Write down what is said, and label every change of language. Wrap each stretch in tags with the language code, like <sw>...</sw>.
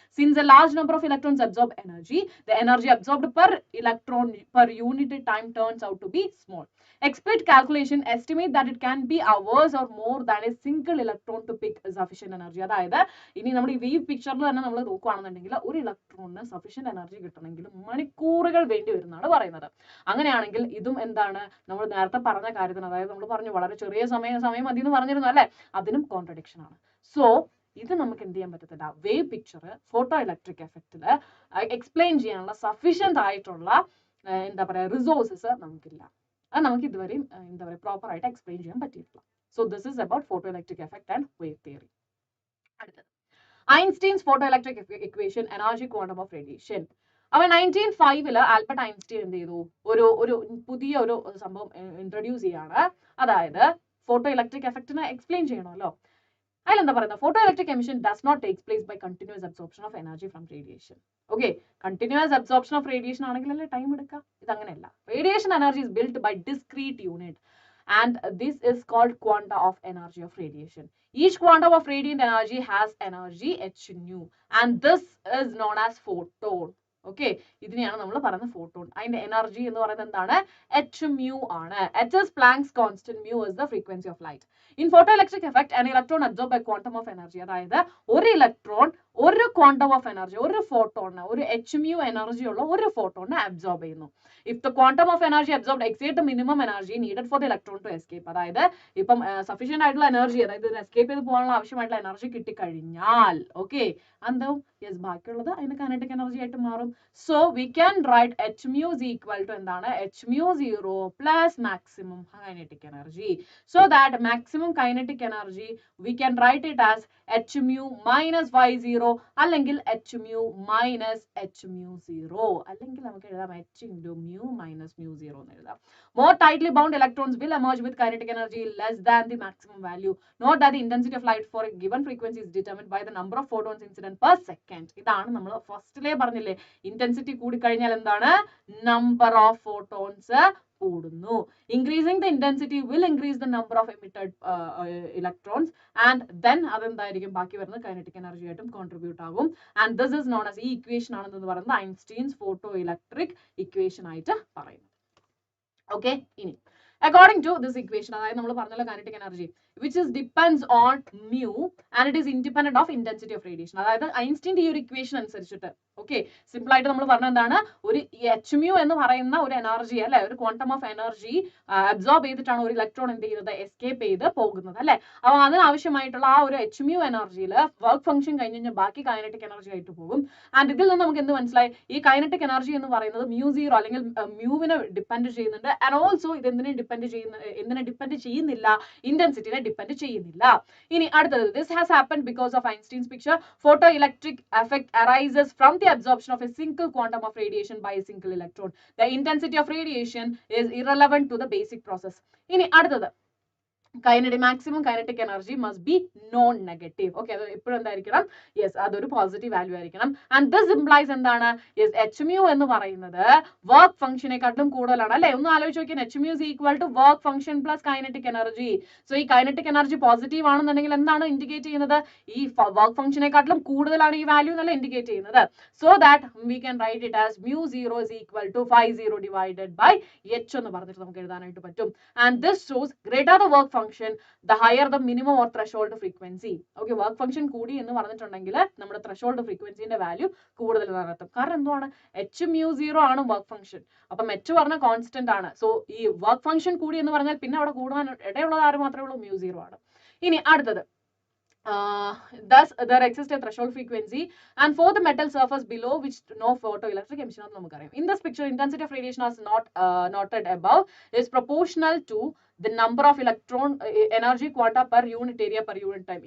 <en>Since a large number of electrons absorb energy, the energy absorbed per electron per unit time turns out to be small. Expert calculation estimate that it can be hours or more than a single electron to pick sufficient energy.</en> <ml>അതായത് ഇനി നമ്മൾ ഈ wave പിക്ചറിൽ തന്നെ നമ്മൾ നോക്കുകയാണെന്നുണ്ടെങ്കിൽ ഒരു ഇലക്ട്രോണിന് sufficient energy കിട്ടണമെങ്കിൽ മണിക്കൂറുകൾ വേണ്ടി വരുന്നതാണ് പറയുന്നത്. അങ്ങനെയാണെങ്കിൽ ഇതും എന്താണ്, നമ്മൾ നേരത്തെ പറഞ്ഞ കാര്യത്തിന്, അതായത് നമ്മൾ പറഞ്ഞു വളരെ ചെറിയ സമയം മതി എന്ന് പറഞ്ഞിരുന്നു അല്ലെ, അതിനും കോൺട്രഡിക്ഷൻ ആണ്. സോ ഇത് നമുക്ക് എന്ത് ചെയ്യാൻ പറ്റത്തില്ല, വേവ് പിക്ചർ ഫോട്ടോ ഇലക്ട്രിക് എഫക്റ്റിൽ എക്സ്പ്ലെയിൻ ചെയ്യാനുള്ള സഫീഷ്യന്റ് ആയിട്ടുള്ള എന്താ പറയുക റിസോഴ്സസ് നമുക്കില്ല. അത് നമുക്ക് ഇതുവരെയും എന്താ പറയുക പ്രോപ്പർ ആയിട്ട് എക്സ്പ്ലെയിൻ ചെയ്യാൻ പറ്റിയിട്ടില്ല.</ml> <en>So this is about photo electric effect and wave theory. അടുത്തത് Einstein's photo electric equation energy quantum of radiation.</en> <ml>അവ 1905 ആൽബർട്ട് ഐൻസ്റ്റീൻ എന്ത് ചെയ്തു, ഒരു പുതിയ ഒരു സംഭവം ഇൻട്രൊഡ്യൂസ് ചെയ്യാണ്. അതായത് ഫോട്ടോ ഇലക്ട്രിക് എഫക്റ്റിനെ എക്സ്പ്ലെയിൻ ചെയ്യണമല്ലോ. അതിലെന്താ പറയുന്നത്,</ml> <en>Photo electric emission does not takes place by continuous absorption of energy from radiation.</en> <ml>Okay, continuous absorption of radiation ആണെങ്കിലല്ലേ time എടുക്കുക, ഇതങ്ങനെയല്ല.</ml> <en>Radiation energy is built by discrete unit and this is called quanta of energy of radiation. Each quantum of radiant energy has energy h nu and this is known as photon.</en> <ml>Okay, ഇതിനെയാണ് നമ്മൾ പറയുന്നത് photon. അതിന്റെ energy എന്ന് പറയുന്നത് എന്താണ്, h mu ആണ്.</ml> <en>h is Planck's constant, mu is the frequency of light. In photoelectric effect an electron absorbs a quantum of energy.</en> <ml>അതായത് ഒരു ഇലക്ട്രോൺ ഒരു ക്വാണ്ടം ഓഫ് എനർജി, ഒരു ഫോട്ടോണിന്, ഒരു h mu എനർജി ഉള്ള ഒരു ഫോട്ടോണിനെ അബ്സോർബ് ചെയ്യുന്നു.</ml> <en>If the quantum of energy absorbed exceeds the minimum energy needed for the electron to escape,</en> <ml>അതായത് ഇപ്പം സഫീഷ്യന്റ് ആയിട്ടുള്ള എനർജി, അതായത് എസ്കേപ്പ് ചെയ്ത് പോകാനുള്ള ആവശ്യമായിട്ടുള്ള എനർജി കിട്ടിക്കഴിഞ്ഞാൽ ഓക്കെ എന്താവും, യെസ് ബാക്കിയുള്ളത് അതിന് കൈനറ്റിക് എനർജി ആയിട്ട് മാറും.</ml> <en>So we can write h mu is equal to എന്താണ്, h mu 0 plus maximum kinetic energy. So that maximum kinetic energy we can write it as h mu minus y0 അല്ലെങ്കിൽ h mu minus h mu 0</en> <ml>അല്ലെങ്കിൽ നമുക്ക് എഴുതാം</ml> <en>h into mu minus mu 0 എന്ന് എഴുതാം. More tightly bound electrons will emerge with kinetic energy less than the maximum value. Note that the intensity of light for a given frequency is determined by the number of photons incident per second.</en> <ml>ഇതാണ് നമ്മൾ ഫസ്റ്റിലേ പറഞ്ഞില്ലേ, intensity കൂടി കഴിഞ്ഞാൽ എന്താണ്, number of photons കൂടുന്നു.</ml> <en>Increasing the intensity will increase the number of emitted electrons and then</en> <ml>അതെന്തായിരിക്കും, ബാക്കി വരുന്ന kinetic energy ആയിട്ടും കോൺട്രിബ്യൂട്ട് ആകും.</ml> <en>And this is known as,</en> <ml>ഈ ഇക്വേഷൻ ആണെന്ന് പറയുന്നത് ഐൻസ്റ്റീൻസ് ഫോട്ടോ ഇലക്ട്രിക് ഇക്വേഷൻ ആയിട്ട് പറയുന്നത്.</ml> <en>okay, ഇനി according to this equation,</en> <ml>അതായത് നമ്മൾ പറഞ്ഞല്ലോ</ml> <en>kinetic energy which is depends on mu and it is independent of intensity of radiation.</en> <ml>അതായത് ഐൻസ്റ്റീൻ്റെ ഈ ഒരു ഇക്വേഷൻ അനുസരിച്ചിട്ട് ഓക്കെ സിമ്പിൾ ആയിട്ട് നമ്മൾ പറഞ്ഞ എന്താണ്, ഒരു h mu എന്ന് പറയുന്ന ഒരു എനർജി അല്ലെ, ഒരു ക്വാണ്ടം ഓഫ് എനർജി അബ്സോർബ് ചെയ്തിട്ടാണ് ഒരു ഇലക്ട്രോൺ എന്ത് ചെയ്യുന്നത്, എസ്കേപ്പ് ചെയ്ത് പോകുന്നത് അല്ലെ. അപ്പോൾ അതിന് ആവശ്യമായിട്ടുള്ള ആ ഒരു h mu എനർജിയിൽ വർക്ക് ഫംഗ്ഷൻ കഴിഞ്ഞ് കഴിഞ്ഞാൽ ബാക്കി കൈനറ്റിക് എനർജി ആയിട്ട് പോകും. ആൻഡ് ഇതിൽ നിന്ന് നമുക്ക് എന്ത് മനസ്സിലായി, ഈ കൈനറ്റിക് എനർജി എന്ന് പറയുന്നത് mu0 അല്ലെങ്കിൽ മ്യൂവിനെ ഡിപ്പെൻഡ് ചെയ്യുന്നുണ്ട്. ആൻഡ് ഓൾസോ ഇത് എന്തിനെ ഡിപ്പെൻഡ് ചെയ്യുന്നില്ല, ഇന്റൻസിറ്റിനെ ഡിപ്പെൻഡ് ചെയ്യുന്നില്ല. ഇനി അടുത്തത്,</ml> <en>this has happened because of Einstein's picture. Photoelectric effect arises from the absorption of a single quantum of radiation by a single electron. The intensity of radiation is irrelevant to the basic process. ഇനി അടുത്തത്, maximum kinetic energy must be non-negative.</en> <ml>Okay, അത് എപ്പോഴും എന്തായിരിക്കണം? Yes, അതൊരു positive value ആയിരിക്കണം.</ml> <en>And this implies എന്താണ്?</en> <ml>Yes, h mu എന്ന് പറയുന്നത് വർക്ക് ഫംഗ്ഷനെക്കാട്ടിലും കൂടുതലാണ് അല്ലേ? ഒന്ന് ആലോചിച്ച് നോക്കിയാൽ</ml> <en>h mu is equal to work function plus kinetic energy.</en> <ml>So ഈ kinetic energy പോസിറ്റീവ് ആണെന്നുണ്ടെങ്കിൽ എന്താണ് ഇൻഡിക്കേറ്റ് ചെയ്യുന്നത്? ഈ വർക്ക് ഫംഗ്ഷനെക്കാട്ടിലും കൂടുതലാണ് ഈ വാല്യൂ എന്നല്ല ഇൻഡിക്കേറ്റ് ചെയ്യുന്നത്.</ml> <en>So that we can write it as mu 0 is equal to phi 0 divided by h</en> <ml>എന്ന് പറഞ്ഞിട്ട് നമുക്ക് എഴുതാനായിട്ട് പറ്റും.</ml> <en>And this shows greater the work function, the higher the minimum or threshold frequency.</en> <ml>Okay, work function കൂടി എന്ന് പറഞ്ഞിട്ടുണ്ടെങ്കിൽ നമ്മുടെ threshold frequency-ന്റെ value കൂടുതൽ എന്നാണ് അർത്ഥം. കാരണം എന്താണ്? h mu 0 ആണ് വർക്ക് ഫംഗ്ഷൻ. അപ്പം h പറഞ്ഞ കോൺസ്റ്റന്റ് ആണ്. സോ ഈ വർക്ക് ഫംഗ്ഷൻ കൂടി എന്ന് പറഞ്ഞാൽ പിന്നെ അവിടെ കൂടാൻ ഇടയുള്ളത് ആര് മാത്രമേ ഉള്ളൂ? mu 0 ആണ്. ഇനി അടുത്തത്,</ml> <en>thus there exists a threshold frequency, and for the metal surface below which no photoelectric emission</en> <ml>ആണ് നമുക്കറിയാം.</ml> <en>In this picture, intensity of radiation as noted above is proportional to the number of electron energy quanta per unit area per unit time.</en>